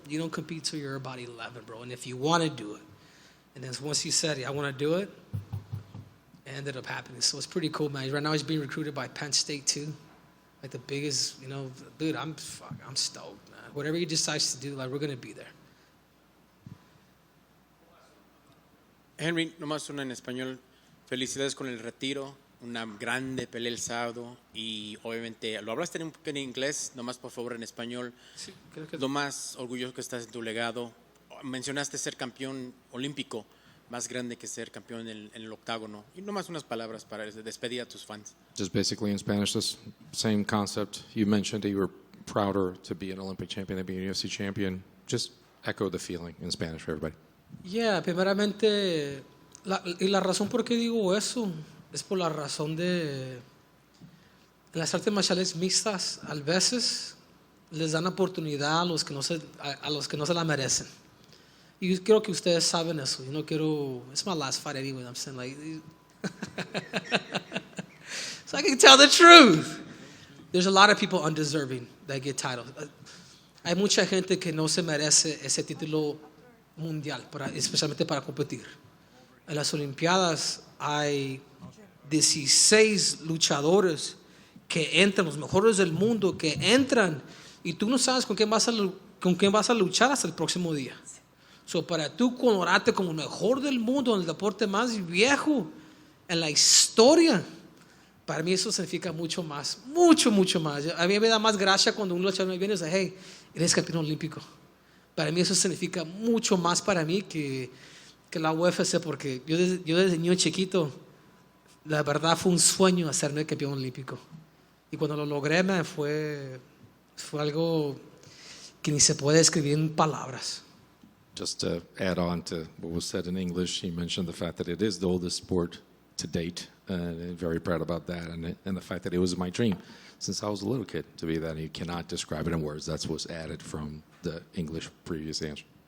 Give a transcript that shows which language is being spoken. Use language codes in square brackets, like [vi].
[en] You don't compete till you're about 11, bro. And if you want to do it, and then once he said, yeah, I want to do it, it ended up happening. So it's pretty cool, man. Right now he's being recruited by Penn State too. Like the biggest, dude, I'm stoked, man. Whatever he decides to do, like, we're going to be there. [es] Henry, nomás una en español. Felicidades con el retiro. Una grande pelea el sábado y obviamente lo hablaste un poco en inglés, nomás por favor en español. Sí, creo que lo más orgulloso que estás en tu legado. Mencionaste ser campeón olímpico, más grande que ser campeón en el octágono. Y nomás unas palabras para despedir a tus fans. [en] Just basically in Spanish, this same concept. You mentioned that you were prouder to be an Olympic champion than being a UFC champion. Just echo the feeling in Spanish for everybody. [es] Yeah, primeramente, la razón por qué digo eso es por la razón de las artes marciales mixtas, a veces les dan oportunidad a los que no se la merecen. Y yo creo que ustedes saben eso. Yo no quiero, [en] it's my last fight anyway, I'm saying, like, so I can tell the truth. There's a lot of people undeserving that get titles. [es] Hay mucha gente que no se merece ese título mundial, especialmente para competir. En las Olimpiadas hay 16 luchadores que entran, los mejores del mundo, que entran y tú no sabes con quién vas a luchar hasta el próximo día. So, para tú coronarte como el mejor del mundo en el deporte más viejo en la historia, para mí eso significa mucho más, mucho más. A mí me da más gracia cuando un luchador me viene y dice, hey, eres campeón olímpico. Para mí eso significa mucho más para mí que la UFC, porque yo desde niño chiquito, la verdad fue un sueño hacerme campeón olímpico. Y cuando lo logré, fue algo que ni se puede escribir en palabras. [en] Just to add on to what was said in English, he mentioned the fact that it is the oldest sport to date, and very proud about that, and the fact that it was my dream since I was a little kid to be that. And you cannot describe it in words. That's what's added from the English previous answer.